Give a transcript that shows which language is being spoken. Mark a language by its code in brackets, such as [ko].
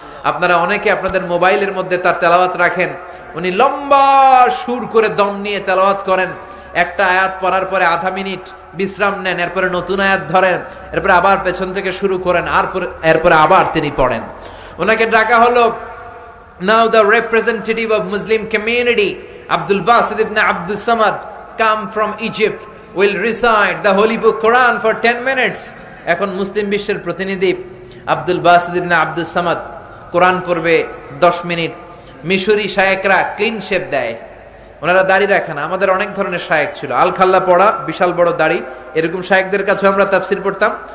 [bn] আপনারা অনেকে আপনাদের মোবাইলের মধ্যে তার তেলাওয়াত রাখেন। উনি লম্বা সুর করে দম নিয়ে তেলাওয়াত করেন। একটা আয়াত পড়ার পরে আধা মিনিট বিশ্রাম নেন, এরপরে নতুন আয়াত ধরেন, এরপরে আবার পেছন থেকে শুরু করেন, আর এরপরে আবার তিনি পড়েন। ওনাকে ডাকা হলো। [en] Now the representative of Muslim community, Abdul Basit ibn Abdul Samad, come from Egypt, will recite the Holy Book Quran for 10 minutes. [bn] এখন মুসলিম বিশ্বের প্রতিনিধি আব্দুল বাসিত ইবনে আব্দুল সামাদ কোরআন পড়বে 10 মিনিট। মিশরি শায়েকরা ক্লিন শেপ দেয়, ওনারা দাড়ি রাখে না। আমাদের অনেক ধরনের শায়েক ছিল, আল খাল্লা পড়া, বিশাল বড় দাড়ি, এরকম শায়েকদের কাছে আমরা তাফসির পড়তাম।